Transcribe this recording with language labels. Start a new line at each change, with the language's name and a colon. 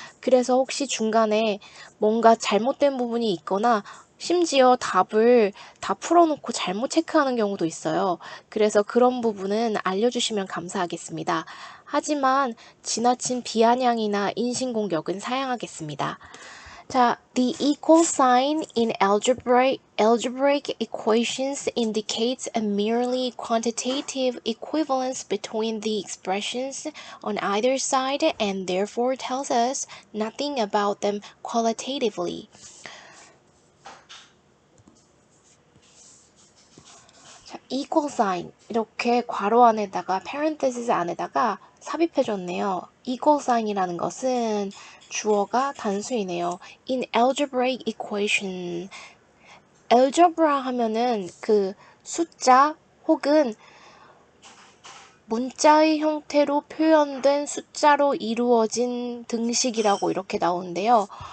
Korean: 그래서 혹시 중간에 뭔가 잘못된 부분이 있거나 심지어 답을 다 풀어놓고 잘못 체크하는 경우도 있어요. 그래서 그런 부분은 알려주시면 감사하겠습니다. 하지만 지나친 비아냥이나 인신공격은 사양하겠습니다.
English: 자, the equal sign in algebraic equations indicates a merely quantitative equivalence between the expressions on either side and therefore tells us nothing about them qualitatively.
Korean: 자, equal sign 이렇게 괄호 안에다가 parenthesis 안에다가 삽입해줬네요. equal sign이라는 것은 주어가 단수이네요.
English: in algebraic equation
Korean: algebra 하면은 그 숫자 혹은 문자의 형태로 표현된 숫자로 이루어진 등식이라고 이렇게 나오는데요.